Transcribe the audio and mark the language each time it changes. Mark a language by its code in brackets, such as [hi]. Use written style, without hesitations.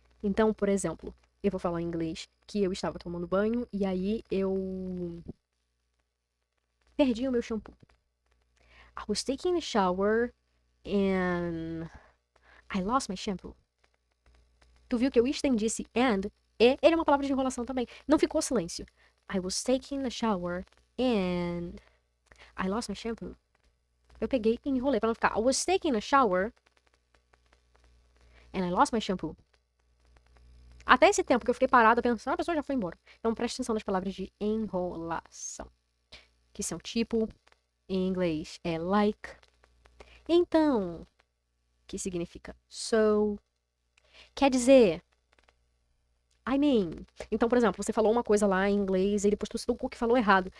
[pt] Então, por exemplo, eu vou falar em inglês que eu estava tomando banho e aí eu perdi o meu shampoo. [en] I was taking a shower and I lost my shampoo. [pt] Tu viu que eu estendi esse and? E ele é uma palavra de enrolação também. Não ficou silêncio. [en] I was taking a shower and I lost my shampoo. [pt] Eu peguei e enrolei pra não ficar [en] I was taking a shower and I lost my shampoo. [pt] Até esse tempo que eu fiquei parada pensando, a pessoa já foi embora. Então preste atenção nas palavras de enrolação. Que são tipo, em inglês é like. Então, que significa so. Quer dizer, [en] I mean. [pt] Então, por exemplo, você falou uma coisa lá em inglês e depois tu citou o que falou errado.